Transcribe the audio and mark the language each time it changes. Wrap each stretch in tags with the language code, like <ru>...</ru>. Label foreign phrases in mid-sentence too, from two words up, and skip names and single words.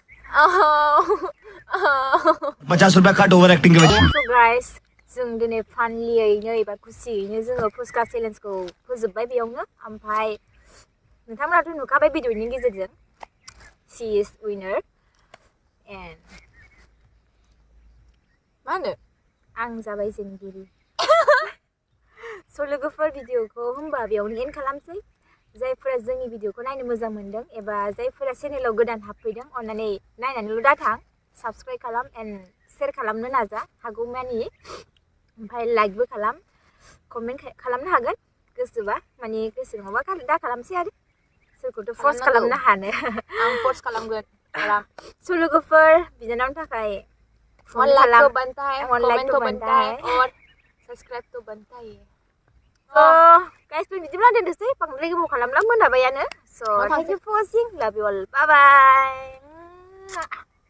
<hi>50 रुपया काट</hi> <en>over acting</en> <hi>के वजह</hi> <en>So guys</en> <brx>जों दिनै फानलियैनो एबा खुसियैनो जोङो फुसका चेलेन्जखौ फोजोबबाय बेयावनो ओमफ्राय नोंथांमोनाथ' नुखाबाय भिडिअनि गेजेरजों</brx> <en>she is winner and</en> <brx>mana? आं जाबाय जेनगिरि स' लोगोफोर भिडिअखौ होमबा बेयावनो एन्ड खालामसै जायफोरा जोंनि भिडिअखौ नायनो मोजां मोनदों एबा जायफोरा चेनेलाव गोदान हाबफैदों अन्नानै नायनानैल' दाथां साबस्क्राइब खालाम एन्ड शेयार खालामनो नाजा हागौमानि ओमफ्राय लाइकबो खालाम कमेन्ट खालामनो हागोन गोसोबा माने गोसो नङाबा दा खालामसै आरो सोरखौथ' फर्स खालामनो हानो Ang force खालामगोन खालाम स' लोगोफोर बिनानावनि थाखाय</brx> <hi>1 लाख तो बनता है, 1 लाख कमेंट तो बनता है और सब्सक्राइब तो बनता ही है.</hi> <brx>guys बिदिब्ला दोननोसै बांद्राय गोबाव खालामला मोनाबायानो स'</brx> <en>thank you for watching love you all bye bye</en>